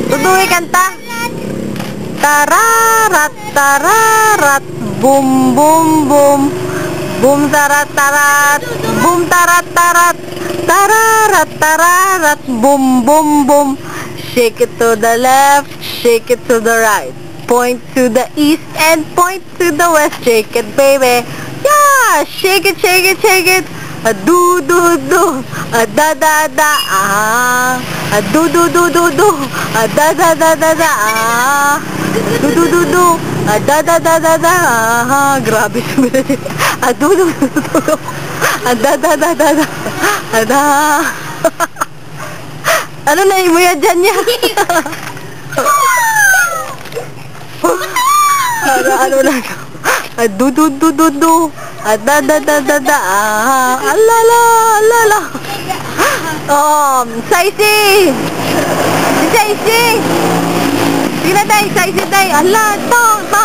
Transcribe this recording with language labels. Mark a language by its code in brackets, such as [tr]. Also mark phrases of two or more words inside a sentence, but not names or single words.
[tl] Zoe, kanta. Tararat, tararat, boom, boom, boom. Boom, tarat, tarat. Boom, tarat, tarat. Tararat, tararat, boom, boom, boom. [en] Shake it to the left, shake it to the right. Point to the east and point to the west. Shake it, baby. Yeah, shake it, shake it, shake it. A do do do, a da da da ah, a do do do do do, a da da da da da ah, do do do do, a da da da da da ah, [tl] grabe sumunod. A do do do do, a da da da da da, a da. Ano na mo yan dyan niya? Ano na? A do do do do do. Da da da da da alala alala. Saisi. Saisi. Tingnan tayo, Saisi tayo. Ala, to.